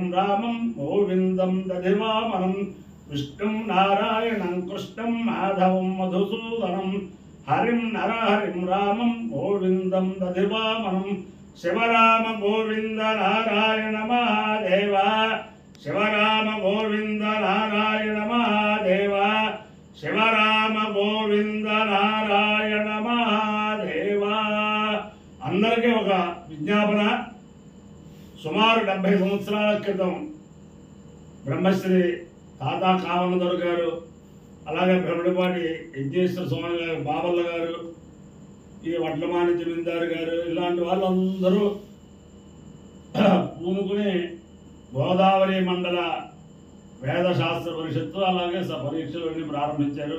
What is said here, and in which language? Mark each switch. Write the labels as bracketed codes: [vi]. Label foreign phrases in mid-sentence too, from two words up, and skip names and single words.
[sa] रामं गोविन्दं दधिवामनं विष्णुं नारायणं कृष्णं माधवं मधुसूदनं हरिं नरहरिं रामं गोविन्दं दधिवामनं शिवराम गोविंद नारायण महादेव शिवराम गोविंद नारायण महादेव शिवराम गोविंद नारायण [te] महादेव अंदरिकी ఒక విజ్ఞాపన సుమారు 70 సంవత్సరాల క్రితం బ్రహ్మశ్రీ తాతా కావనదొర గారు అలాగే బ్రహ్మడిపాటి యజ్ఞేశ్వర స్వామి గారు బాబల్ల గారు ఈ వడ్లమాని జమీందారు గారు ఇలాంటి వాళ్ళందరూ పూనుకుని గోదావరి మండల వేదశాస్త్ర పరిషత్తు అలాగే పరీక్షలన్నీ ప్రారంభించారు.